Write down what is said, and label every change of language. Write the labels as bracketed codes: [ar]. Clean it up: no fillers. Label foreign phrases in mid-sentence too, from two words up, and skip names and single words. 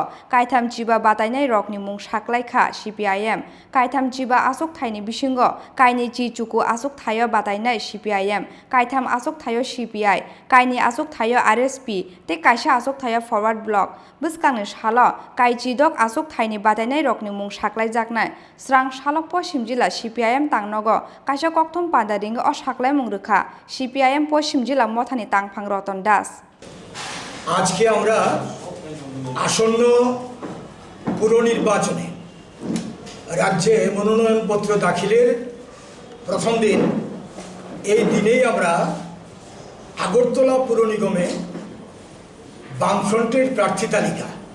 [trp] गायथामथिबा बादायनाय रकनि मुं साख्लायखा CPIM गायथामथिबा आसोगथायनि बिसिङाव गायनि चिचुको आसोगथायो बादायनाय CPIM गायथाम आसोगथायो CPI गायनि आसोगथायो RSP ते कायसा आसोगथायो फरवार्ड ब्लक बसकांनि सालो गायचिदक आसोगथायनि बादायनाय रकनि मुं साख्लायजागनाय स्रांशाला पश्चिम जिल्ला CPIM तांनगो कायसा कक्थम पादारिंगै अ साख्लाय मुं रिखा CPIM पश्चिम जिल्ला मथानि तांफां रतन दास [bn] আজকে আমরা আসন্ন পুর নির্বাচনে রাজ্যে মনোনয়নপত্র দাখিলের প্রথম দিন এই দিনেই আমরা আগরতলা পুর নিগমে বামফ্রন্টের প্রার্থী তালিকা